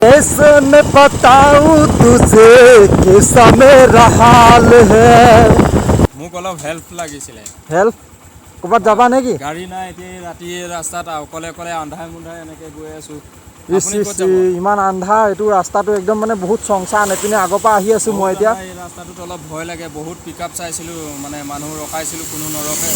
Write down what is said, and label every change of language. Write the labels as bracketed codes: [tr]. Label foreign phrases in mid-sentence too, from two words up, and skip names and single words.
[hi] कैसे मैं बताऊं तुझे कैसा मेरा हाल है [as] মোক অলপ হেল্প লাগিছিলে হেল্প ক'ৰবাত যাবা নেকি গাড়ী নাই এতিয়া ৰাতি ৰাস্তাত অকলে অকলে আন্ধাৰ মুন্ধাৰ এনেকৈ গৈ আছোঁ ইচ ইমান আন্ধাৰ এইটো ৰাস্তাটো একদম মানে বহুত চংচান এপিনে আগৰ পৰা আহি আছোঁ মই এতিয়া এই ৰাস্তাটোত অলপ ভয় লাগে বহুত পিকআপ চাইছিলোঁ মানে মানুহ ৰখাইছিলোঁ কোনো নৰখে